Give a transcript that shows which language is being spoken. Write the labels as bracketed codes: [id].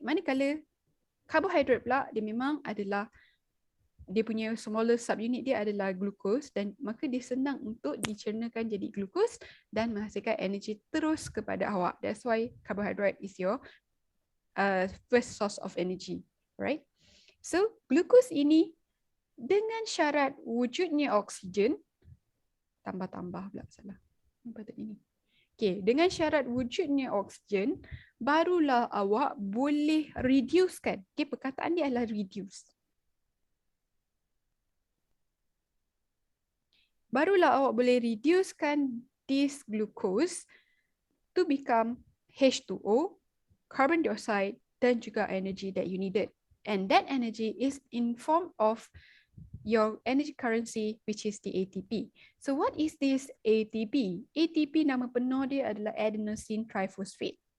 [ms] Manakala karbohidrat pula dia memang adalah dia punya [en] smaller subunit [ms] dia adalah glucose dan maka dia senang untuk dicernakan jadi glucose dan menghasilkan energi terus kepada awak. [en] That's why carbohydrate is your first source of energy, right? [ms] So glucose ini dengan syarat wujudnya oksigen tambah-tambah pula salah. Patut ini. Okay, dengan syarat wujudnya oksigen, barulah awak boleh reducekan. Okay, perkataan dia adalah reduce. Barulah awak boleh reducekan [en] this glucose to become H2O, carbon dioxide [ms] dan juga [en] energy that you needed. And that energy is in form of your energy currency, which is the ATP. So what is this ATP? [ms] ATP nama penuh dia adalah adenosine triphosphate.